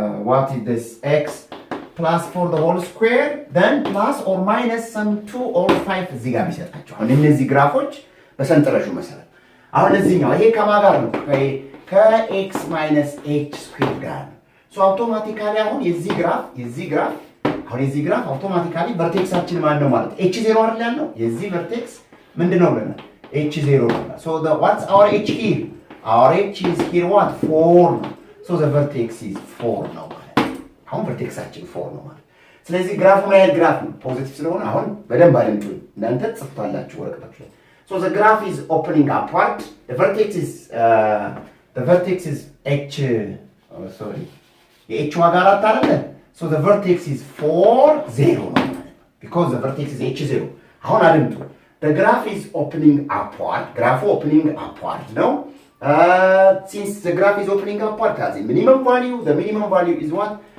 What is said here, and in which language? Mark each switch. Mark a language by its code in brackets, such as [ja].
[en] what is this x plus 4 the whole square then plus or minus some 2 or 5 [am] እዚህ ጋር ቢሰጣቸው አሁን እነዚህ ግራፎች በሰንጠረዡ መሰረት አሁን እዚህኛው ይሄ ከማን ጋር ነው? ከx minus h square ጋር ነው። ሶ አውቶማቲካሊ አሁን የዚህ ግራፍ አውቶማቲካሊ ቨርቴክሳችን ማን ነው ማለት h0 አይደል ያለው? የዚህ ቨርቴክስ ምንድነው ብለናል? [en] h0 ነው። ሶ what's our h here? our h is here what 4 [am] ነው። ሶ [en] the vertex is 4 [am] ነው ማለት አሁን ቨርቴክሳችን 4 ነው ማለት። ስለዚህ ግራፉ ምን አይነት ግራፍ ነው? ፖዚቲቭ ስለሆነ አሁን በደንብ አድምጡኝ እናንተ ጽፍታላችሁ ወረቀታችሁ ላይ። [en] So the graph is opening upward. The vertex is h sorry. [am] የh ዋጋ 4 አይደለ? [en] So the vertex is 4 0 because the vertex is h0 [am] አሁን አድምጡ [en] the graph is opening upward graph opening upward no since the graph is opening upward has a minimum value the minimum value is what